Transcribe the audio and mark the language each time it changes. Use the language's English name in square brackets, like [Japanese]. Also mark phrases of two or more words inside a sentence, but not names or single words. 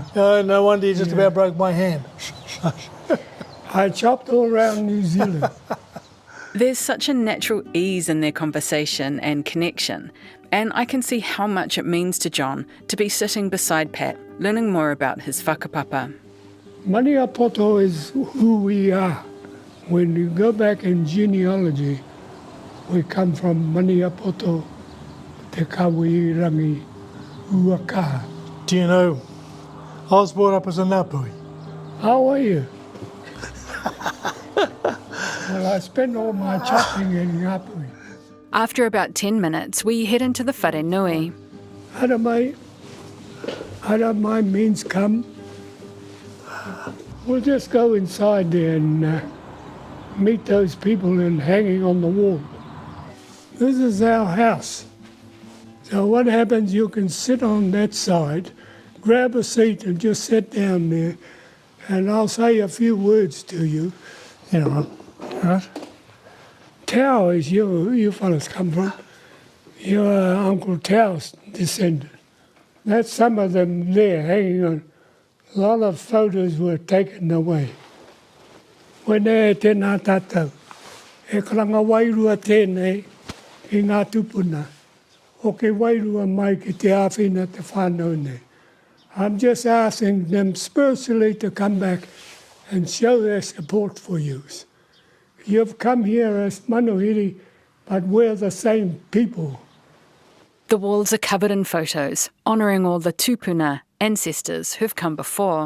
[English] Oh, no wonder you just about broke my hand. I chopped all around New Zealand. There's such a natural ease in their conversation and connection, and I can see how much it means to John to be sitting beside Pat, learning more about his whakapapa. Maniapoto is who we are. When you go back in genealogy, we come from Maniapoto, Te Kawirangi, Uaka. Do you know, I was brought up as a Ngāpuhi. How are you? Well, I spent all my chopping in Ngāpuhi. After about 10 minutes, we head into the wharenui. Haramai means come. We'll just go inside there and meet those people and hanging on the wall. This is our house. So what happens, you can sit on that side, grab a seat and just sit down there, and I'll say a few words to you. You know, right? Tau is you fellas come from. Your Uncle Tao's descendant. That's some of them there hanging on. A lot of photos were taken away. [Māori] When e tēnā tātou, e karanga wairua tēnei ki ngā tupuna, o ke wairua mai ki te āwhina te whānau nei. [English] I'm just asking them spiritually to come back and show their support for you. You've come here as manuhiri, but we're the same people. The walls are covered in photos, honouring all the tupuna, ancestors who've come before.